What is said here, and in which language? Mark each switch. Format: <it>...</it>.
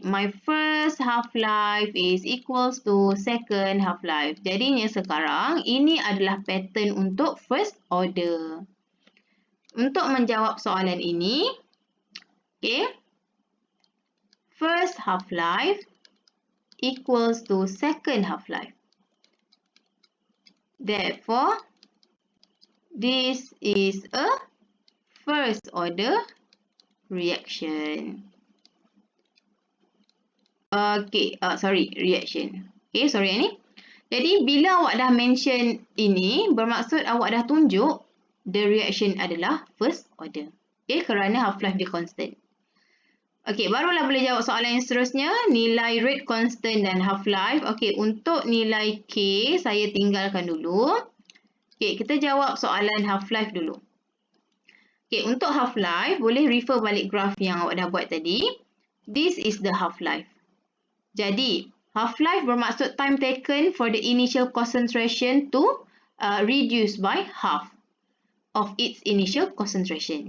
<en>My first half-life is equals to second half-life.</en> <ms>Jadinya sekarang, ini adalah pattern untuk first order. Untuk menjawab soalan ini,</ms> <en>okay, first half-life equals to second half-life. Therefore, this is a first order reaction.</en> <ms>Okay, reaction. Okay, sorry ni. Jadi, bila awak dah mention ini, bermaksud awak dah tunjuk</ms> <en>the reaction</en> <ms>adalah first order. Okay, kerana half-life dia constant. Okay, barulah boleh jawab soalan yang seterusnya. Nilai rate constant dan half-life. Okay, untuk nilai K, saya tinggalkan dulu. Okay, kita jawab soalan half-life dulu. Okay, untuk half-life, boleh refer balik graf yang awak dah buat tadi.</ms> <en>This is the half-life.</en> <ms>Jadi,</ms> <en>half-life</en> <ms>bermaksud</ms> <en>time taken for the initial concentration to reduce by half of its initial concentration.</en>